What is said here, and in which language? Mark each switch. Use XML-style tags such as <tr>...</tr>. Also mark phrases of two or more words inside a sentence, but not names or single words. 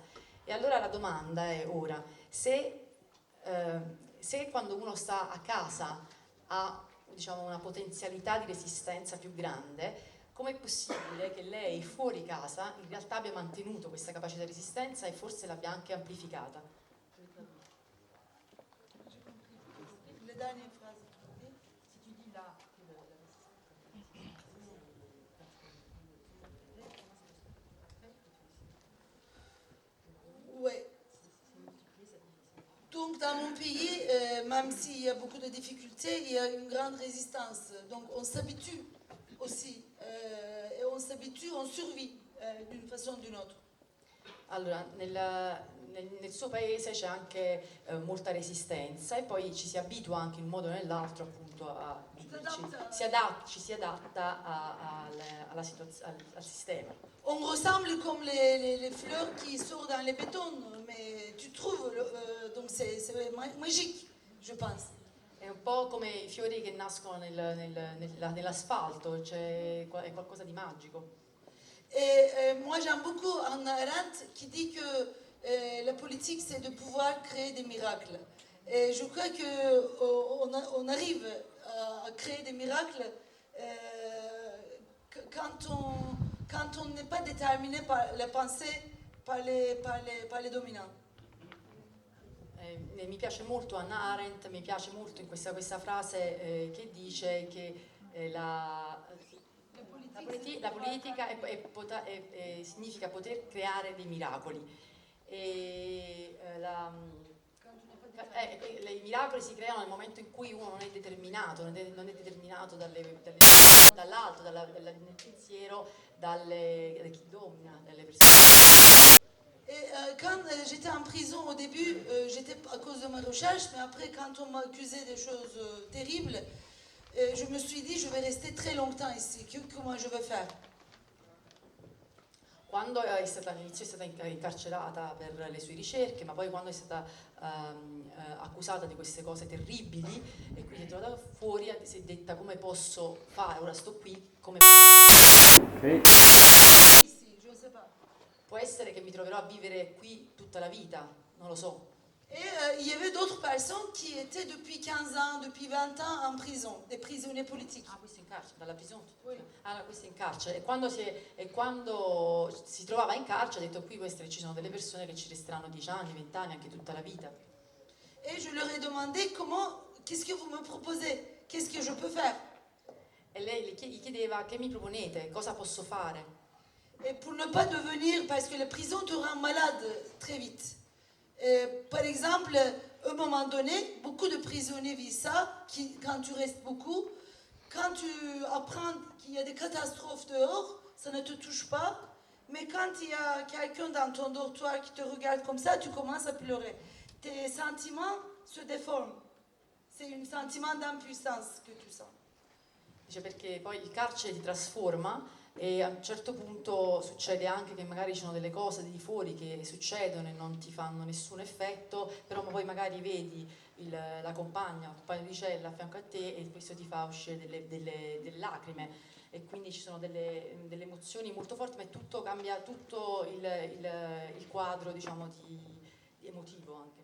<it>E allora la domanda è ora, se quando uno sta a casa ha, diciamo, una potenzialità di resistenza più grande, com'è possibile che lei fuori casa in realtà abbia mantenuto questa capacità di resistenza e forse l'abbia anche amplificata?</it> <fr>Le dernière phrase. Si tu dis là, Ouais. Donc dans mon pays, même s'il y a beaucoup de difficultés, il y a une grande résistance. Donc on s'habitue aussi. Et on s'habitue, on survit d'une façon ou d'une autre.</fr> <it>Allora, nel suo paese c'è anche molta resistenza e poi ci si abitua anche in un modo o nell'altro appunto a viverci, ci si adatta al sistema.</it> <fr>On ressemble comme les fleurs qui sortent dans les bétons, mais tu trouves, donc c'est magique, je pense.</fr> <it>È un po' come i fiori che nascono nell'asfalto, è qualcosa di magico.</it> <fr>Et moi j'aime beaucoup Hannah Arendt qui dit que la politique c'est de pouvoir créer des miracles. Et je crois qu'on arrive à créer des miracles quand on n'est pas déterminé par la pensée, par les dominants.</fr> <it>Mi piace molto Hannah Arendt, mi piace molto in questa frase che dice che la politica significa poter creare dei miracoli. I miracoli si creano nel momento in cui uno non è determinato, dall'alto, dal pensiero, da chi domina, dalle persone.</it> <fr>Et quand j'étais en prison au début, j'étais à cause de ma recherche, mais après quand on m'accusait des choses terribles, je me suis dit je vais rester très longtemps ici, comment je vais faire?</fr> <it>Quando all'inizio è stata incarcerata per le sue ricerche, ma poi quando è stata accusata di queste cose terribili e quindi è trovata fuori, si è detta come posso fare, ora sto qui, come Okay.</it> <fr>Ici, je ne sais pas.</fr> <it>può essere che mi troverò a vivere qui tutta la vita, non lo so.</it> <fr>Et il y avait d'autres personnes qui étaient depuis 15 ans, depuis 20 ans en prison, des prisonniers politiques.</fr> <it>Ah, questo in carcere, dalla prigione?</it> <fr>Oui.</fr> <it>Ah, questo in carcere. E quando si trovava in carcere ha detto qui ci sono delle persone che ci resteranno 10 anni, 20 anni, anche tutta la vita.</it> <fr>Et je leur ai demandé qu'est-ce que vous me proposez? Qu'est-ce que je peux faire?</fr> <it>E lei gli chiedeva che mi proponete, cosa posso fare?</it> <fr>Et pour ne pas devenir, parce que la prison te rend malade très vite. Par exemple, à un moment donné, beaucoup de prisonniers vivent ça, quand tu restes beaucoup, quand tu apprends qu'il y a des catastrophes dehors, ça ne te touche pas, mais quand il y a quelqu'un dans ton dortoir qui te regarde comme ça, tu commences à pleurer. Tes sentiments se déforment. C'est un sentiment d'impuissance que tu sens.</fr> <it>Dice perché poi il carcere ti trasforma e a un certo punto succede anche che magari ci sono delle cose di fuori che succedono e non ti fanno nessun effetto, però poi magari vedi la compagna di cella a fianco a te e questo ti fa uscire delle lacrime e quindi ci sono delle emozioni molto forti, ma tutto cambia, tutto il quadro diciamo di emotivo anche.</it>